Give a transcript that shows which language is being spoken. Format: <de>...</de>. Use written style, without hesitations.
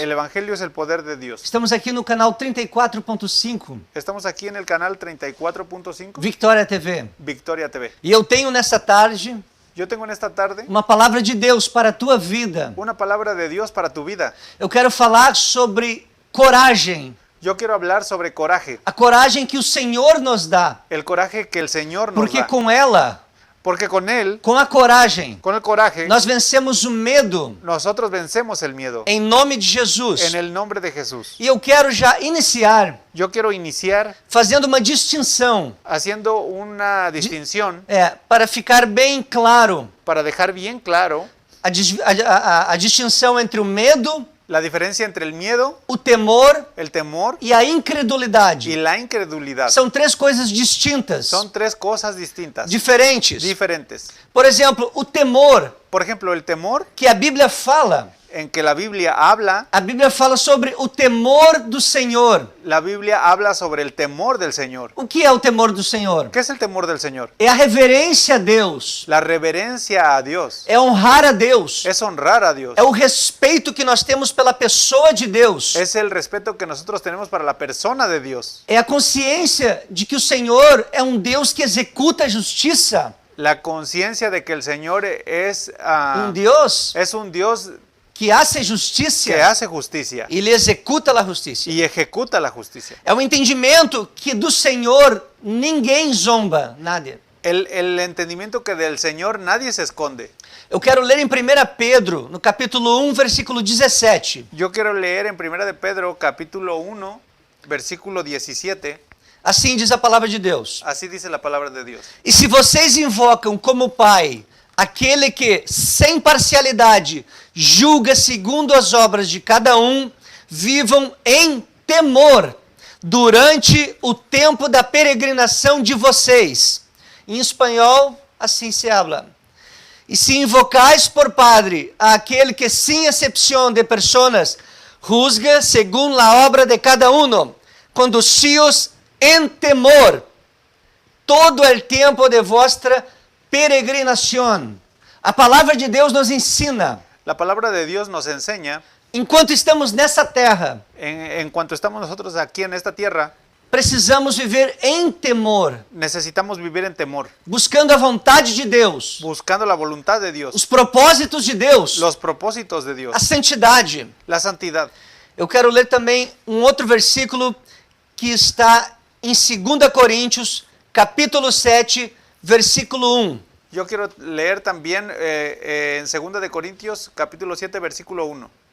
<es>El Evangelio es el poder de Dios.</es> <pt>Estamos aqui no canal 34.5,</pt> <es>Estamos aquí en el canal 34.5</es> <pt>Victoria TV.</pt> <es>Victoria TV.</es> <pt>E eu tenho nessa tarde</pt> <es>Yo tengo en esta tarde</es> <pt>uma palavra de Deus para a tua vida.</pt> <es>una palabra de Dios para tu vida.</es> <pt>Eu quero falar sobre coragem.</pt> <es>Yo quiero hablar sobre coraje.</es> <pt>A coragem que o Senhor nos dá.</pt> <es>El coraje que el Señor nos</es> <pt>Porque</pt> <es>da.</es> <pt>com ela,</pt> <es>Porque con él,</es> <pt>com a coragem,</pt> <es>con el coraje,</es> <pt>nós vencemos o medo</pt> <es>nosotros vencemos el miedo.</es> <pt>em nome de Jesus.</pt> <es>En el nombre de Jesús.</es> <pt>E eu quero já iniciar</pt> <es>Yo quiero iniciar</es> <pt>fazendo uma distinção,</pt> <es>haciendo una distinción</es> <pt>para ficar bem claro</pt> <es>para dejar bien claro</es> <pt>a distinção entre o medo,</pt> <es>la diferencia entre el miedo,</es> <pt>o temor</pt> <es>el temor</es> <pt>e a</pt> <es>y</es> <pt>incredulidade.</pt> <es>la incredulidad.</es> <pt>São três coisas distintas,</pt> <es>Son tres cosas distintas,</es> <pt>diferentes.</pt> <es>diferentes.</es> <pt>Por exemplo, o temor,</pt> <es>Por ejemplo, el temor</es> <pt>que a Bíblia fala.</pt> <es>en que la Biblia habla</es> <pt>Sobre o temor do Senhor.</pt> <es>La Biblia habla sobre el temor del Señor.</es> <pt>O que é o temor do Senhor?</pt> <es>¿Qué es el temor del Señor?</es> <pt>É a reverência a Deus.</pt> <es>La reverencia a Dios.</es> <pt>É honrar a Deus.</pt> <es>Es honrar a Dios.</es> <pt>É o respeito que nós temos pela pessoa de Deus.</pt> <es>Es el respeto que nosotros tenemos para la persona de Dios.</es> <pt>É a consciência de que o Senhor é um Deus que executa a justiça.</pt> <es>La conciencia de que el Señor es</es> <pt>Deus</pt> <es>un Dios que hace justiça. que hace justicia.</es> <pt>Ele executa a justiça.</pt> <es>Y ejecuta la justicia.</es> <pt>É um entendimento que do Senhor ninguém zomba, nada.</pt> <es>El entendimiento que del Señor nadie se esconde.</es> <pt>Eu quero ler em 1 Pedro, no capítulo 1, versículo 17.</pt> <es>Yo quiero leer en 1 de Pedro, capítulo 1, versículo 17.</es> <pt>Assim diz a palavra de Deus.</pt> <es>Así dice la palabra de Dios.</es> <pt>E se vocês invocam como Pai aquele que, sem parcialidade, julga segundo as obras de cada um, vivam em temor durante o tempo da peregrinação de vocês. Em espanhol, assim se habla.</pt> <es>E se invocais por Padre a aquele que, sem exceção de pessoas, juzga según la obra de cada uno, conducíos em temor todo el tempo de vuestra peregrinação.</es> <pt>A palavra de Deus nos ensina.</pt> <es>La palabra de Dios nos enseña,</es> <pt>Enquanto estamos nessa terra,</pt> <es>en cuanto estamos nosotros aquí en esta tierra,</es> <pt>precisamos viver em temor,</pt> <es>necesitamos vivir en temor,</es> <pt>buscando a vontade de Deus,</pt> <es>buscando la voluntad de Dios,</es> <pt>os propósitos de Deus,</pt> <es>los propósitos de Dios,</es> <pt>a santidade.</pt> <es>la santidad.</es> <pt>Eu quero ler também um outro versículo que está em 2 Coríntios, capítulo 7, versículo 1.</pt> <es>Yo quiero leer también en 2 de Corintios, capítulo 7, versículo 1.</es>